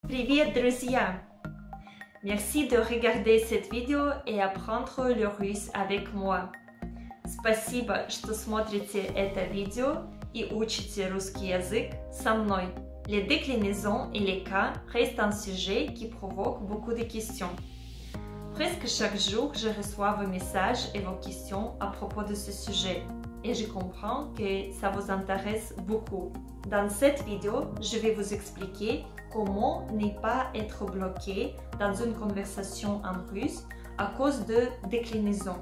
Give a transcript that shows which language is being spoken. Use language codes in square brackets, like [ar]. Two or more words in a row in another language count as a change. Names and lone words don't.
[ru] Привет, друзья! [fr] Merci de regarder cette vidéo et apprendre le russe avec moi. [ru] Спасибо, что смотрите это видео и учите русский язык со мной. [fr] Les déclinaisons et les cas restent un sujet qui provoque beaucoup de questions. Presque chaque jour, je reçois vos messages et vos questions à propos de ce sujet. Et je comprends que ça vous intéresse beaucoup. Dans cette vidéo, je vais vous expliquer comment ne pas être bloqué dans une conversation en russe à cause de déclinaisons.